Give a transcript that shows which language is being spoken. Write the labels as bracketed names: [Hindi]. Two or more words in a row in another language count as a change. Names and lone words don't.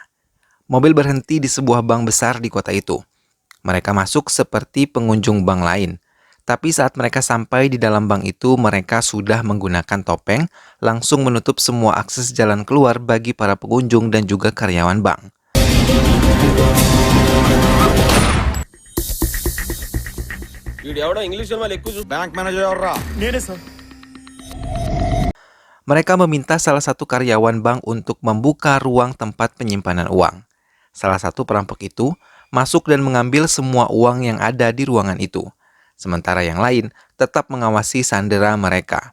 [Indonesian] Mobil berhenti di sebuah bank besar di kota itu. Mereka masuk seperti pengunjung bank lain. Tapi saat mereka sampai di dalam bank itu, mereka sudah menggunakan topeng, langsung menutup semua akses jalan keluar bagi para pengunjung dan juga karyawan bank. [English] bank manager [Telugu] ఎవర్రా? నేనే సార్. [Indonesian] Mereka meminta salah satu karyawan bank untuk membuka ruang tempat penyimpanan uang. Salah satu perampok itu masuk dan mengambil semua uang yang ada di ruangan itu. Sementara yang lain tetap mengawasi sandera mereka.